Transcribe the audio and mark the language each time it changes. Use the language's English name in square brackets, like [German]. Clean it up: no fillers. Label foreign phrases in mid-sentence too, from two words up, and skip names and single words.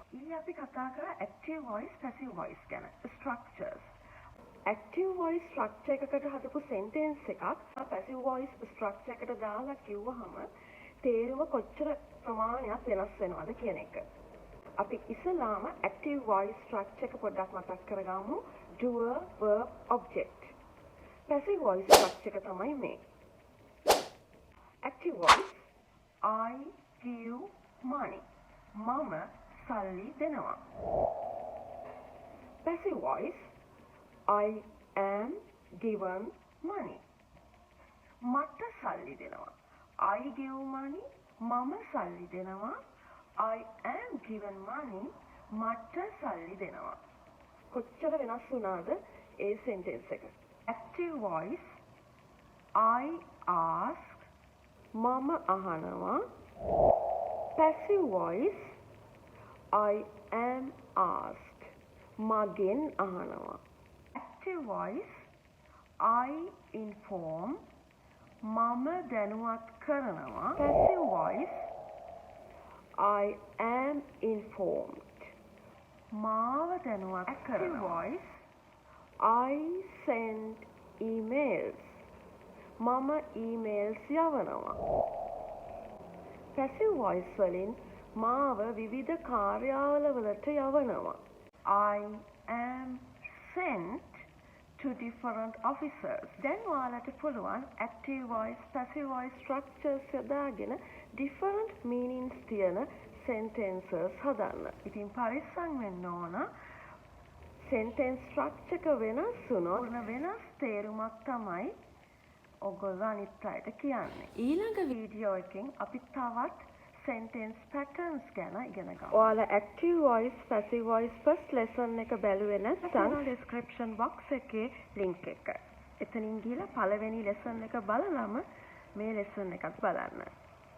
[Sinhala] ඊයේ අපි කතා කරා [English] active voice, passive voice [Sinhala] ගැන. structures. [English] active voice structure [Sinhala] එකකට හදපු sentence එකක් [English] passive voice structure [Sinhala] එකට දාලා කිව්වහම තේරුම කොච්චර ප්‍රමාණයක් වෙනස් වෙනවද කියන එක. අපි ඉස්සලාම [English] active voice structure [Sinhala] එක පොඩ්ඩක් මතක් කරගමු. [English] doer, verb, object. passive voice structure [Sinhala] එක තමයි මේ. [English] active voice I give money. [Sinhala] මම සල්ලි දෙනවා. [English] passive voice I am given money. [Sinhala] මට සල්ලි දෙනවා. [English] I give money. [Sinhala] මම සල්ලි දෙනවා. [English] I am given money. [Sinhala] මට සල්ලි දෙනවා. කොච්චර වෙනස් වුණාද ඒ sentence එක. [English] active voice I ask. [Sinhala] මම අහනවා. [English] passive voice I am asked. [Sinhala] මගෙන් අහනවා. [English] active voice I inform. [Sinhala] මම දැනුවත් කරනවා. [English] passive voice I am informed. [Sinhala] මාව දැනුවත් කරනවා. [English] active voice I send emails. [Sinhala] මම emails යවනවා. [English] passive voice [Sinhala] වලින් මාව විවිධ කාර්යාවල වලට යවනවා. [English] I am sent to different offices. [Sinhala] දැන් ඔයාලට පුළුවන් [English] active voice, passive voice structures [Sinhala] යදාගෙන [English] different meanings [Sinhala] තියෙන sentences හදන්න. ඉතින් පරිස්සම් වෙන්න ඕන. [English] sentence structure [Sinhala] එක වෙනස් වුණොත් වෙනස් තේරුමක් තමයි ඔයගොල්ලෝ අනිත් අයට කියන්නේ. ඊළඟ වීඩියෝ එකෙන් අපි තවත් [English] sentence patterns [Sinhala] ගැන ඉගෙන ගමු. ඔයාලා [English] active voice, passive voice first lesson [Sinhala] එක බැලුවේ නැත්නම් [English] description box [Sinhala] එකේ link එක. එතනින් ගිහලා පළවෙනි lesson එක බලලම මේ lesson එකත් බලන්න.